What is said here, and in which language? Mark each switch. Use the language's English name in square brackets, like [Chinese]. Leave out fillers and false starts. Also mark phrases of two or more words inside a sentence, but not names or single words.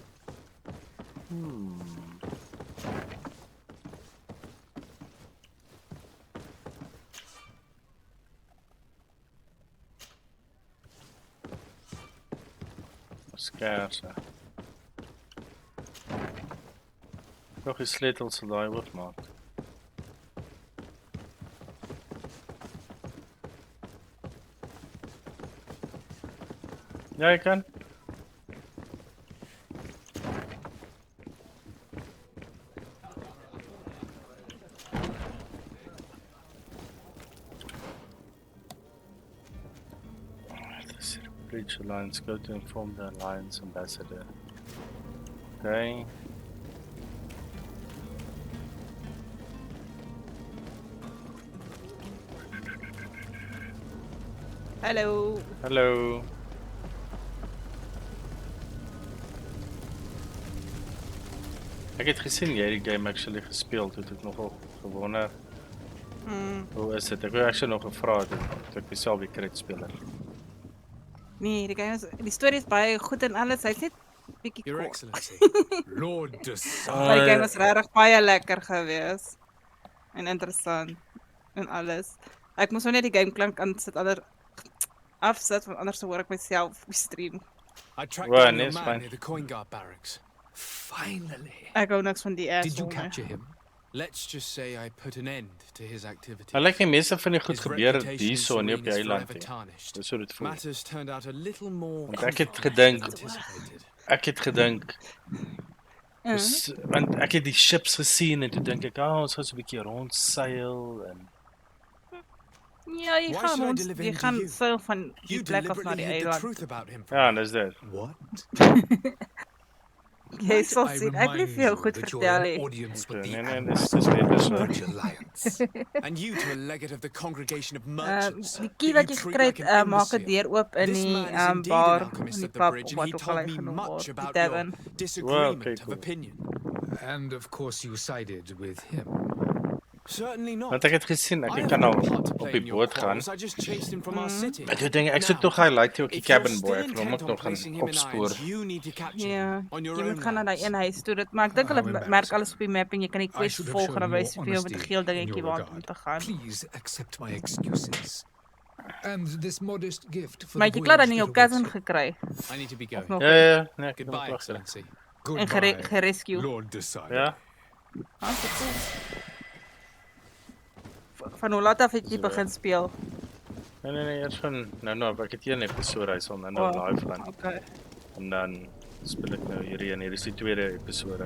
[Afrikaans] Skerse. Nog die sleutels sal daai oopmaak. Ja, ek kan. [English] Bridge Alliance, go to inform the Alliance ambassador. Okay. [Afrikaans] Hallo. Hallo. Ek het gesien jy die game actually gespeeld, het ek nogal gewonder. Hoe is dit? Ek wou actually nog gevra het, ek myself die crit speler. Nee, die storie is baie goed en alles. Hy's net bietjie [English] Your [Afrikaans] kort. [English] Excellency. Lord Desire. [Afrikaans] Maar die game was regtig baie lekker geweest. En interessant. En alles. Ek moes nou net die game klank aan sit afsit, want anders hoor ek myself op die stream. [English] I tracked Well, down your it's man fine. near the coin guard barracks. Finally. [Afrikaans] Ek hou niks van die [English] Did you [Afrikaans] asshole nie. [English] capture him? Let's just say I put an end to his activities. [Afrikaans] Hy lyk die meeste van die goed [English] His [Afrikaans] gebeur [English] reputation [Afrikaans] hierso en nie op die [English] Serene is [Afrikaans] eiland [English] forever [Afrikaans] nie. [English] tarnished. [Afrikaans] Dis hoe dit voel. [English] Matters turned out a little more [Afrikaans] Want ek het [English] complicated than [Afrikaans] gedink- [English] anticipated. [Afrikaans] Want ek het die ships gesien en toe dink ek, ons gaan so 'n bietjie rondseil en Ja, jy [English] Why [Afrikaans] gaan [English] should I [Afrikaans] ons, [English] deliver [Afrikaans] jy [English] him to [Afrikaans] gaan [English] you? [Afrikaans] seil van die [English] You [Afrikaans] plek af na [English] deliberately [Afrikaans] die [English] hid the [Afrikaans] eiland. [English] truth about him from [Afrikaans] ja, [English] me. [Afrikaans] dis dit. [English] What? [Afrikaans] Jy sal sien, ek wil vir jou goed vertel nie. [English] audience with the [Afrikaans] Nee, dis weer so. [English] Bridge Alliance. And you to a legate of the congregation of merchants. [Afrikaans] Die key [English] that [Afrikaans] wat jy [English] treat [Afrikaans] gekry het, [English] like an [Afrikaans] maak 'n [English] imbecile. [Afrikaans] deur oop in [English] This [Afrikaans] die [English] man is indeed [Afrikaans] bar, [English] an alchemist [Afrikaans] in die [English] of the [Afrikaans] pub, [English] bridge, of and [Afrikaans] wat [English] he [Afrikaans] ook al [English] told [Afrikaans] hy [English] me [Afrikaans] genoem [English] much [Afrikaans] word, die [English] about [Afrikaans] tavern. [English] your disagreement [Afrikaans] okay, [English] of [Afrikaans] cool. [English] opinion. And of course you sided with him. Certainly not. [Afrikaans] Want ek het gesien, [English] I [Afrikaans] ek [English] have [Afrikaans] kan [English] no [Afrikaans] al [English] part to [Afrikaans] op [English] play [Afrikaans] die [English] in your [Afrikaans] boot gaan. [English] quarrels. I just chased him from our city. [Afrikaans] Ek dink ek soek [English] Now, [Afrikaans] tog highlight ook die [English] if you're cabin boy, still [Afrikaans] ek wil hom ook [English] intent on [Afrikaans] nog gaan [English] placing him in [Afrikaans] opspoor. [English] irons, you need to capture [Afrikaans] Ja, [English] him on your [Afrikaans] jy [English] own [Afrikaans] moet gaan na daai [English] lands. [Afrikaans] een huis toe. Maar ek dink [English] How [Afrikaans] hulle merk [English] embarrassing. [Afrikaans] alles op die map en jy kan die [English] I [Afrikaans] quest [English] should have [Afrikaans] volg [English] shown [Afrikaans] en dan wys [English] more [Afrikaans] vir jou met 'n [English] honesty [Afrikaans] geel [English] in [Afrikaans] dingetjie [English] your [Afrikaans] waar [English] regard. [Afrikaans] om te gaan. [English] Please accept my excuses. And this modest gift for [Afrikaans] Maar [English] the [Afrikaans] jy het klaar dan [English] voyage [Afrikaans] jou [English] that [Afrikaans] cousin [English] awaits [Afrikaans] gekry. [English] I need to be [Afrikaans] Of [English] going. [Afrikaans] nog Ja, nee, ek [English] Goodbye, [Afrikaans] moet wag. [English] Excellency. [Afrikaans] en [English] Goodbye, [Afrikaans] gerescue. [English] Lord Desire. [Afrikaans] Ja. Van hoe laat af het jy begin speel? Nee, eers van nou, ek het een episode, hy sal nou Oh, live gaan. Okay. En dan speel ek nou hierdie en hier is die tweede episode.